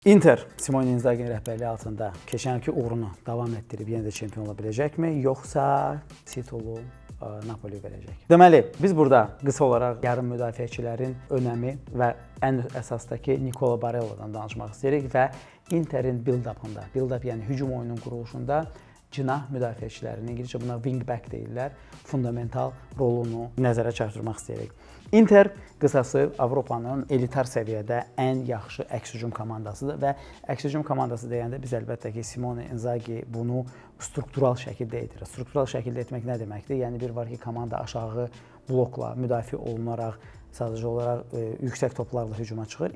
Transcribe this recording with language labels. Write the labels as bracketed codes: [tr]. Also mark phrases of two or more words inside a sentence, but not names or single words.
[az] Inter Simone Inzaghi'nin rəhbərliyi altında keçənki uğrunu davam etdirib yenə də çempion ola biləcəkmi, yoxsa titulu Napoli verəcək? Deməli, biz burada qısa olaraq yarım müdafiəçilərin önəmi və ən əsasdakı Nicola Barella'dan danışmaq istəyirik və Interin build-up'ında, build-up yəni hücum oyunun quruluşunda cinah müdafiəçilərinin, İngilizcə buna wing-back deyirlər, fundamental rolunu nəzərə çarpdırmaq istəyirik. Inter qısası Avropanın elitar səviyyədə ən yaxşı əks-hücum komandasıdır və əks-hücum komandası deyəndə biz əlbəttə ki, Simone Inzaghi bunu struktural şəkildə edir. Struktural şəkildə etmək nə deməkdir? Yəni bir var ki, komanda aşağı blokla müdafiə olunaraq, sadəcə olaraq yüksək toplarla hücuma çıxır.